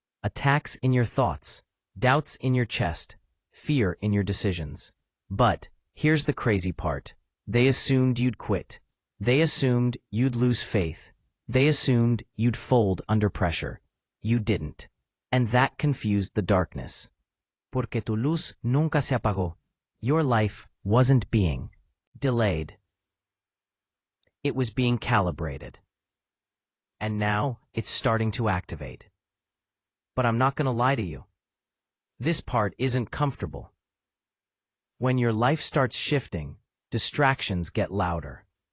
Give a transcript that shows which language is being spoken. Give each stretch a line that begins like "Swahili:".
English: Attacks in your thoughts, doubts in your chest, fear in your decisions. But here's the crazy part. They assumed you'd quit. They assumed you'd lose faith. They assumed you'd fold under pressure. You didn't. And that confused the darkness.
Spanish: Porque tu luz nunca se apagó.
English: Your life wasn't being delayed. It was being calibrated. And now it's starting to activate. But I'm not going to lie to you. This part isn't comfortable. When your life starts shifting, distractions get louder.